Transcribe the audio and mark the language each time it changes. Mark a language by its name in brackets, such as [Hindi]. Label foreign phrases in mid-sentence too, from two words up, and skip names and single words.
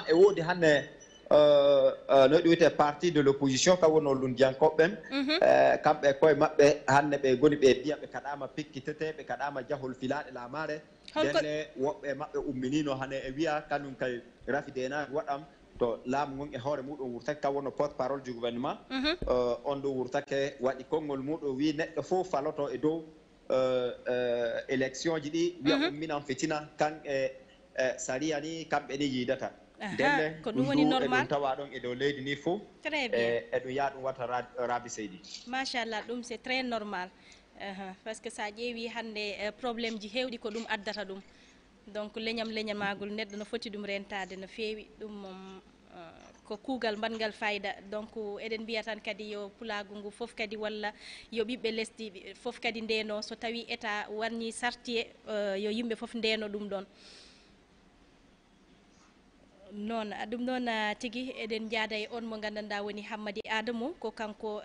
[Fula] e woodi hande no ɗuyte [French] parti de l' opposition [Fula] ka wonno lundiyankoɓɓen kamɓe koye maɓɓe hannde ɓe goni ɓe mbiya ɓe kaɗama pikkitete ɓe kaɗama jahol filaɗe lamare ndenne woɓɓe maɓɓe umminino hane e wiya kañum kay rafi denage waɗam to laamu ngon e hoore muɗum wurtake ka wonno [French] porte parole du gouvernement [Fula] on ɗo wurtake waɗi konngol muɗum wi neɗɗo fof faloto e dow élection ji ɗi wiya umminan fitina kan e saria ni kamɓe ni yiidata ndenne ko ɗum woni normal ɗum tawa ɗon e dow leydi ni fof [French] très bien [Fula] e ɗum yaa ɗum wata Rabi Seydi machallah ɗum [French] c'est très normal par ce que [Fula] sa ƴeewi hannde probléme ji heewɗi ko ɗum addata ɗum donc leñamagol neɗɗo no foti ɗum rentade no feewi ɗum mom ko kuugal mbatgal fayida donc eɗen mbiya tan kadi yo pulagu ngu fof kadi walla yo ɓiɓɓe lesdi fof kadi ndeno so tawi état warni sarti yo yimɓe fof ndeno ɗum ɗon non ɗum noon tigi eɗen jaada e on mo gandanɗa woni Hammady Adamou ko kanko